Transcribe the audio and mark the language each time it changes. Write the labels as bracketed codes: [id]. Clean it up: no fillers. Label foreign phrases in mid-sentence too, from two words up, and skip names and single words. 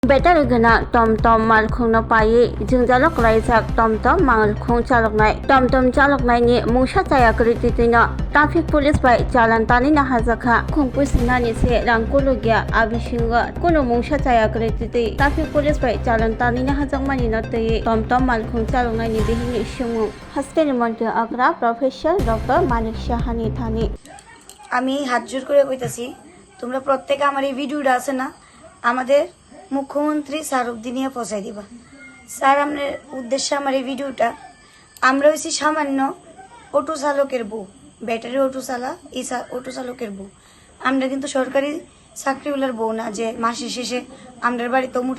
[trp] Battery gana tom malkhungna paye jingjalok laijak tom malkhung chaloknai tom chaloknai ni mungsa chaya krititina [en] traffic police [trp] bai chalan tani na hajakha khungpui sinani se rangkologya abisinga kono mungsa chaya krititi [en] traffic police [trp] bai chalan tani na hajakmani na tei tom malkhung chaloknai ni bihini sumu hospital mantri agra professor dr manik shahani thani [bn] আমি হাত জোর করে কইতাছি তোমরা প্রত্যেকে আমার এই ভিডিওটা আছে না আমাদের মুখ্যমন্ত্রী স্যার অবধি নিয়ে পৌঁছাই দিবা স্যার আমাদের উদ্দেশ্যে আমার এই ভিডিওটা আমরা হইছি সামান্য অটো চালকের বউ ব্যাটারি অটো চালা এই অটো চালকের বউ আমরা কিন্তু সরকারি চাকরিওয়ালার বউ না যে মাসের শেষে আমাদের বাড়িতে মোটা